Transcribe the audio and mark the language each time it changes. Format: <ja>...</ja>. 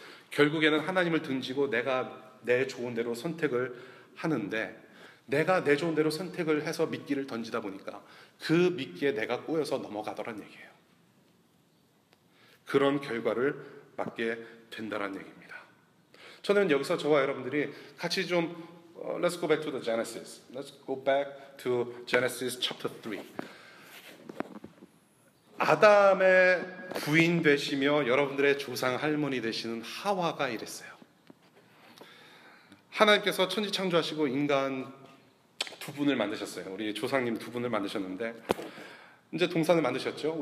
<ko>결국에는 하나님을 등지고 내가 내 좋은 대로 선택을 하는데 내가 내 좋은 대로 선택을 해서 미끼를 던지다 보니까 그 미끼에 내가 꼬여서 넘어가더란 얘기예요. 그런 결과를 맞게 된다는 얘기입니다. 저는 여기서 저와 여러분들이 같이 좀</ko> <en>Let's go back to the Genesis. Let's go back to Genesis chapter 3.</en> <ko>아담의 부인 되시며 여러분들의 조상 할머니 되시는 하와가 이랬어요. 하나님께서 천지 창조하시고 인간 두 분을 만드셨어요. 우리 조상님 두 분을 만드셨는데 이제 동산을 만드셨죠.</ko>